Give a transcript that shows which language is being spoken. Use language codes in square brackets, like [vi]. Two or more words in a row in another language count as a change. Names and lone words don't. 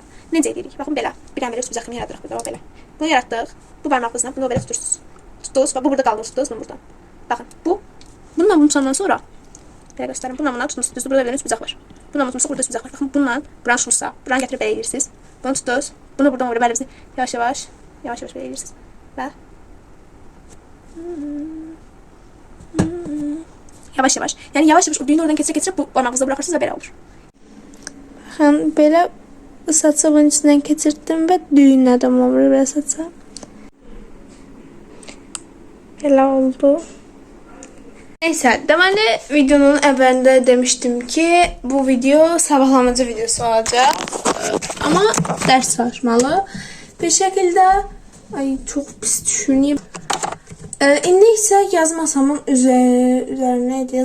[az] Necə edirik? Baxın belə. Bir dənə belə üst bucaq kimi yaradırıq burada, o belə. Bunu yaratdıq. Bu barmağınızla bunu belə tutursunuz. Tutdunuz və bu burada qaldı, tutdunuz bunu buradan. Baxın, bu. Bununla bunu tutandan sonra belə göstərim. Bununla bunu tutdunuz, düzdür, burada belə üst bucaq var. Bununla bunu tutmuşsa burada üst bucaq var. Baxın, bununla buranı tutmuşsa, buranı gətirib belə edirsiniz. Bunu tutdunuz. [tr] Bunu buradan oraya belirsiz. Yavaş yavaş böyle edirsiniz. Ve yavaş yavaş. Yani yavaş yavaş o düğünü oradan geçirip bu parmağınızda bırakırsınız ve böyle olur. Bakın böyle saçı bunun içinden geçirdim ve düğünledim olur böyle saçı. Böyle oldu. Neyse, [az] deməli videonun əvvəlində demişdim ki, bu video sabahlamacı videosu olacaq. Amma dərs çalışmalı. Bir şəkildə çox pis düşünüyüm. İndi isə yazı masamın üzərinə idi.